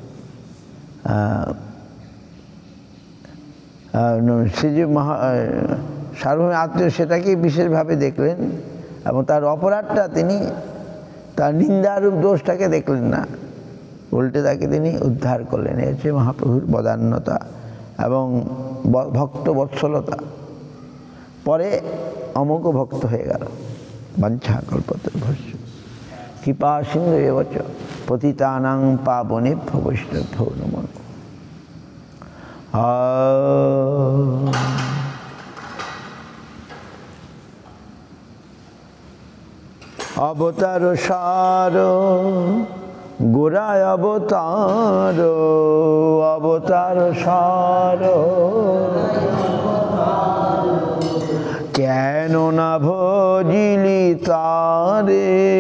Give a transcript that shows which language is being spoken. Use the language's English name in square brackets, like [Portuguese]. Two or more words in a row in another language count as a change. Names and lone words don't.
[Bangla] সে যে সার্বভৌমের আত্মীয় সেটাকেই বিশেষভাবে দেখলেন, এবং তার অপরাধটা তিনি, তার নিন্দারূপ দোষটাকে দেখলেন না, উল্টে তাকে তিনি উদ্ধার করলেন। এ হচ্ছে মহাপ্রভুর বদান্যতা এবং ভক্ত বৎসলতা। পরে অমোঘ ভক্ত হয়ে গেল। [Sanskrit] বাঞ্ছা কল্পতরুভ্যশ্চ কৃপা সিন্ধু এব চ পতিতানাং পাবনেভ্যো বৈষ্ণবেভ্যো নমো নমঃ। [Bangla] অবতার সার গোড়ায় অবতার, অবতার সার কেন না ভজিলি তারে,